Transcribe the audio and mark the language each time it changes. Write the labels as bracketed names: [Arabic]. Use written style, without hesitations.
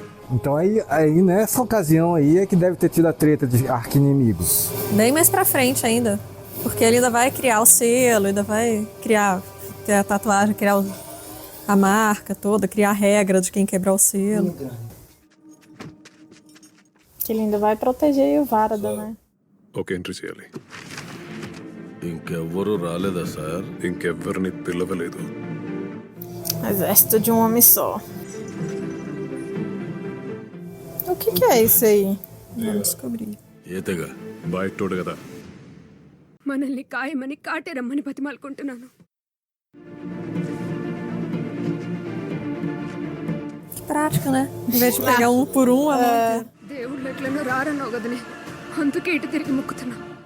[Portuguese] Então aí nessa ocasião aí é que deve ter tido a treta de arqui-inimigos. Bem mais pra frente ainda. Porque ele ainda vai criar o selo, ainda vai ter a tatuagem, criar a marca toda, criar a regra de quem quebrar o selo. Que ele ainda vai proteger o Varda, né? [Telugu] ఒకేంటి చేయాలి ఇంకెవ్వరూ రాలేదా sir ఇంకెవ్వరిని పిలవలేదు [Portuguese] Exército de um homem só. O que é isso aí? Vamos descobrir. [Telugu] ఏతగా బయటోడు కదా మనల్ని కాయమని కాటే రమ్మని బతిమాలుకుంటున్నాను. [Portuguese] Que prática, né? Em vez de pegar um por um, a mão inteira. [Telugu] దేవుళ్ళు ఎట్లనో రారన్నావు కదనే, అందుకే ఇటు తిరిగి మొక్కుతున్నా.